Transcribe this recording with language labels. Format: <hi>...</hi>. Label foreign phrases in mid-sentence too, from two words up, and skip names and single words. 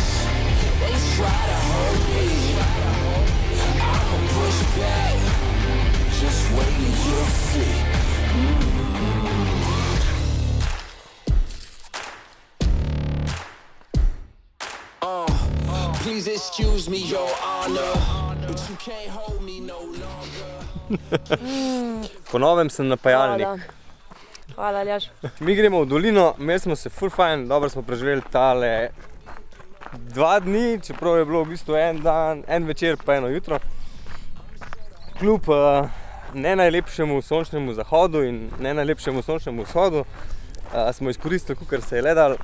<en>They try to hold me, I'ma push back, just wait and you'll see. Please excuse me, your honor, but you can't hold me no longer.</en> <sl>Po novem sem napajalnik. Hvala, Aljaž. Mi gremo v dolino, imeli smo se ful fajn, dobro smo preživeli tale 2 dni, čeprav je bilo v bistvu en dan, en večer pa eno jutro. Kljub ne najlepšemu sončnemu zahodu in ne najlepšemu sončnemu vzhodu smo izkoristili, kakor se je le dalo.</sl>